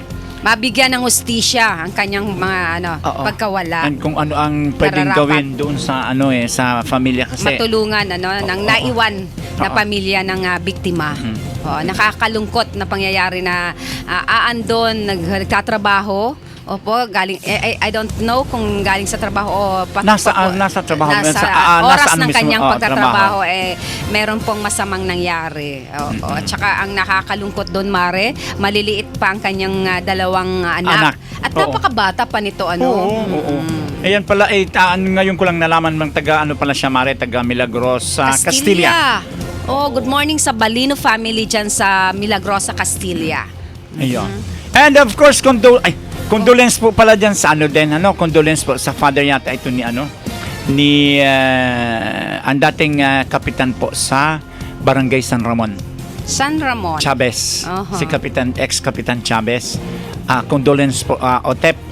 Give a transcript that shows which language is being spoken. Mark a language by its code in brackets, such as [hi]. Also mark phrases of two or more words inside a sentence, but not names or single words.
[tl] mabigyan ng hustisya ang kanyang mga pagkawala. and kung ano ang pwedeng Nararapat. gawin doon sa sa pamilya kasi Matulungan ng naiwan na pamilya ng biktima. Nakakalungkot na pangyayari na aandon, nagtatrabaho. Galing [en] I don't know [tl] kung galing sa trabaho o nasa trabaho, oras ng mismo, kanyang pagtatrabaho trabaho. meron pong masamang nangyari. At saka ang nakakalungkot doon, Mare, maliliit pa ang kanyang dalawang anak. At napakabata pa nito Oo. Ayan pala ngayon ko lang nalaman ng pala siya, Mare, taga Milagrosa, Castilla. [en] Good morning [tl] sa Balino family dyan sa Milagrosa, Castilla. Ayun. [en] And of course, [tl] condolence po pala dyan sa condolence po sa father yata ito ni ang dating kapitan po sa Barangay San Ramon. San Ramon. Chavez. Si ex-kapitan Chavez. condolence po, Otep.